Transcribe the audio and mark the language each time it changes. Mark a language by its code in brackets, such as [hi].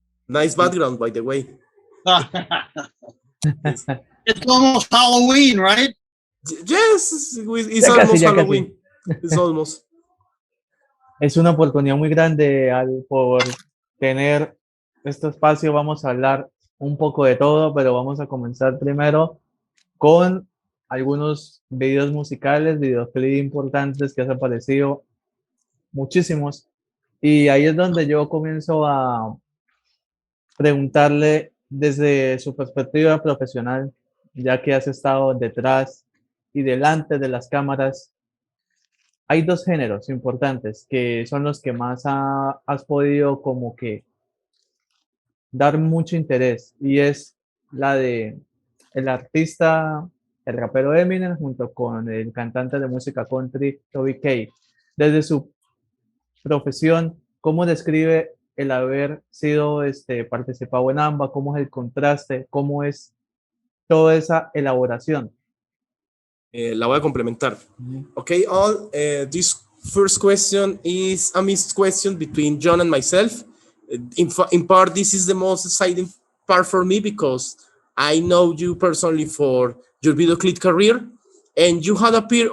[en] Nice background, by the way. Yes, It's almost Halloween, right? yes, it's [es] Ya casi, [en] Halloween. It's almost. [es] Es una oportunidad muy grande por tener este espacio. Vamos a hablar un poco de todo, pero vamos a comenzar primero con algunos videos musicales, videoclips importantes que has aparecido, muchísimos. Y ahí es donde yo comienzo a preguntarle desde su perspectiva profesional, ya que has estado detrás y delante de las cámaras. Hay dos géneros importantes que son los que más has podido como que dar mucho interés y es la de el artista, el rapero Eminem junto con el cantante de música country Toby Keith. Desde su profesión, ¿cómo describe el haber sido participado en ambas? ¿Cómo es el contraste? ¿Cómo es toda esa elaboración? La voy a complementar. [en] Okay, this first question is a mixed question between John and myself. In part, this is the most exciting part for me because I know you personally for your video clip career, and you had appeared.